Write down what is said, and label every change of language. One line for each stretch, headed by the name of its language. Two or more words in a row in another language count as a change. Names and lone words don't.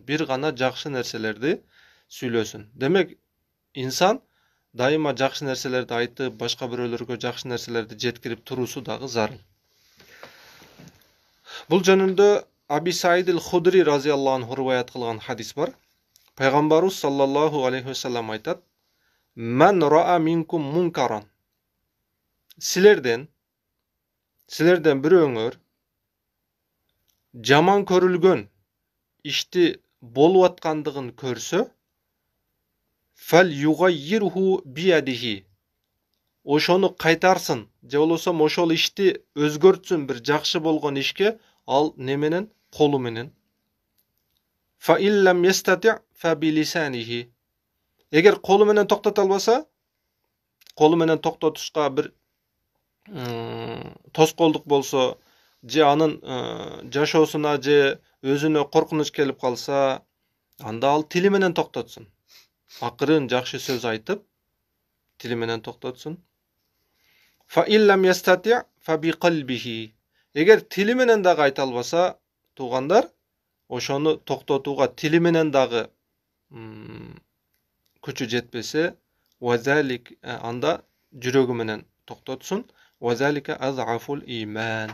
Kyrgyz: Бир гана жакшы нерселерди сүйлөсүн. Демек, инсан дайыма жакшы нерселерди айтып, башка бирөөлөргө жакшы нерселерди жеткирип туруусу дагы зарыл. Бул жөнүндө Аби Саид аль-Худри
Arabic: رضي الله عنه
Kyrgyz: риваят кылган хадис бар.
Arabic: Пайгамбарыбыз صلى الله عليه وسلم айтат: "من رأى منكم منكرا."
Kyrgyz: Силерден бирөөңөр жаман көрүлгөн ишти болуп аткандыгын көрсө,
Arabic: فليغيره بيده.
Kyrgyz: Ошону кайтарсын, же болбосо ошол ишти өзгөртсүн бир жакшы болгон ишке, ал неменен? Колу менен.
Arabic: فإن لم يستطع فبلسانه.
Kyrgyz: Эгер колу менен токтото албаса, колу менен токтотушка бир тоскоолдук болсо, же анын жашоосуна же өзүнө коркунуч келип калса, анда ал тили менен токтотсун. Акырын жакшы сөз айтып, тили менен токтотсун.
Arabic: فإن لم يستطع فبقلبه.
Kyrgyz: Эгер тили менен дагы айта албаса, туугандар, ошону токтотууга тили менен дагы күчү жетпесе, вазалик анда жүрөгү менен токтотсун.
Arabic: وذلك أضعف الإيمان.